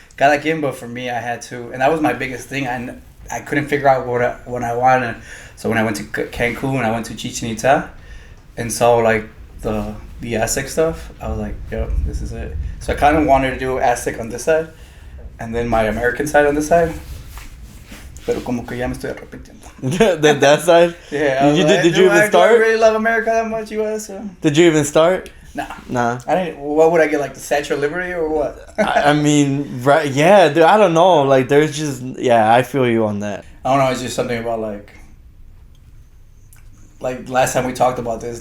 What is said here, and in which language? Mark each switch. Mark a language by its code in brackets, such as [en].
[en] Got like in, but for me, I had to, and that was my biggest thing. I couldn't figure out what I wanted. So when I went to Cancun, I went to Chichen Itza, and saw like the Aztec stuff. I was like, yo, this is it. So I kind of wanted to do Aztec on this side, and then my American side on this side. [es] Pero como que ya me estoy arrepintiendo. [en] that side? Yeah. Did you even Do I start? really love America that much, US? Did you even start? Nah. I didn't. What would I get, like the Statue of Liberty or what? I mean, right? Yeah, dude, I don't know. Like, there's just I feel you on that. I don't know. It's just something about like last time we talked about this.